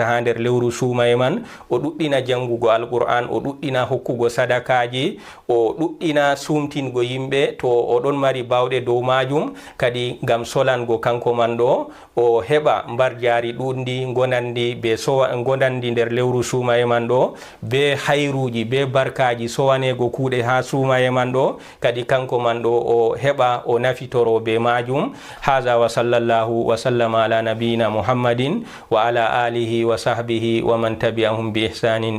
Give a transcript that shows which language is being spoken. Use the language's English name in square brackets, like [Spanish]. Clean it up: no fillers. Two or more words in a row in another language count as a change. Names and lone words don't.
[Fula] ha nder lewru sumaye man, o ɗuɗɗina jangugo alqur'an, o ɗuɗɗina hokkugo sadakaji, o ɗuɗɗina sumtingo yimɓe to oɗon mari bawɗe dow majum, kadi ngam solango kanko man ɗo o heɓa mbar jaari ɗuɗndi gonandi be gonandi nder lewru sumaye man ɗo be hayruji be barkaji sowanego kuuɗe ha sumaye man ɗo, kadi kanko man ɗo o heɓa o nafitoro be majum. [Arabic] هذا وصلى الله وسلم على نبينا محمد وعلى آله وصحبه ومن تبعهم بإحسان